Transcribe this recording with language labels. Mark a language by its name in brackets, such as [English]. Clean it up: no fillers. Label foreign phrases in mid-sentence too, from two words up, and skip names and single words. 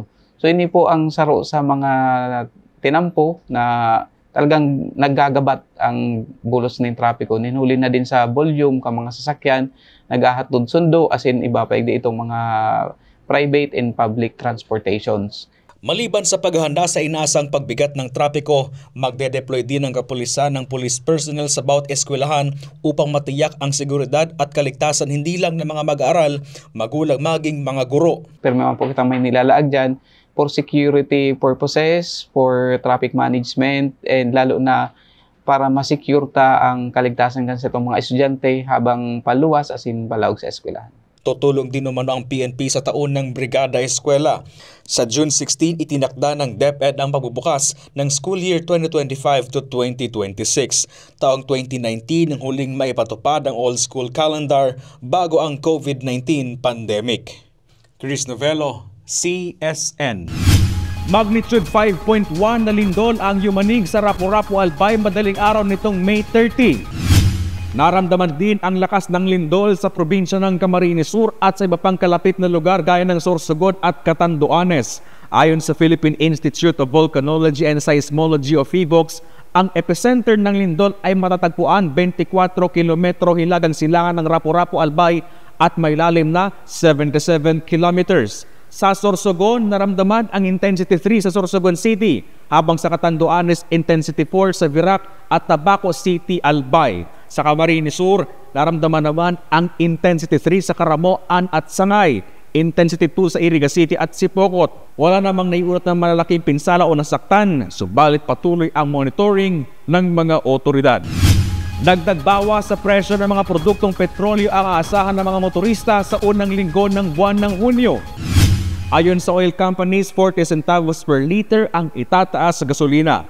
[Bikol] So ini po ang saro sa mga tinampo na talagang naggagabat ang bulos ng trapiko. Ninhuli na din sa volume ka mga sasakyan, nagahatod sundo, [English] as in [Bikol] iba pa itong mga [English] private and public transportations. [Filipino] Maliban sa paghahanda sa inaasang pagbigat ng trapiko, magde-deploy din ang kapulisan ng police personnel sa bawat eskwelahan upang matiyak ang seguridad at kaligtasan hindi lang ng mga mag-aaral, magulang maging mga guro. [Bikol] Pero naman po kita may nilalaag dyan [English] for security purposes, for traffic management, [Bikol] and lalo na para ma-secure ta ang kaligtasan kan sa itong mga estudyante habang paluwas [English] as in [Bikol] palaog sa eskwelahan. [Filipino] Tutulong din naman ang PNP sa taon ng Brigada Eskwela. Sa June 16, itinakda ng DepEd ang pagbubukas ng [English] school year [Filipino] 2025 to 2026. Taong 2019 ang huling maipatupad ang [English] all-school calendar [Filipino] bago ang COVID-19 pandemic. Chris Novello, CSN. Magnitude 5.1 na lindol ang yumanig sa Rapu-Rapu, Albay madaling araw nitong May 30. Naramdaman din ang lakas ng lindol sa probinsya ng Camarines Sur at sa iba pang kalapit na lugar gaya ng Sorsogon at Catanduanes. Ayon sa Philippine Institute of Volcanology and Seismology o PHIVOLCS, ang epicenter ng lindol ay matatagpuan 24 kilometro hilagang silangan ng Rapu-Rapu, Albay at may lalim na 77 kilometers. Sa Sorsogon, naramdaman ang intensity 3 sa Sorsogon City, habang sa Catanduanes, intensity 4 sa Virac at Tabaco City, Albay. Sa Camarines Sur, naramdaman naman ang intensity 3 sa Caramoan at Sangay, intensity 2 sa Iriga City at Sipocot. Wala namang naiulat ng malalaking pinsala o nasaktan, subalit patuloy ang monitoring ng mga otoridad. Dagdag bawas sa presyo ng mga produktong petrolyo ang aasahan ng mga motorista sa unang linggo ng buwan ng Hunyo. Ayon sa [English] oil companies, [Filipino] 40 centavos [English] per liter [Filipino] ang itataas sa gasolina.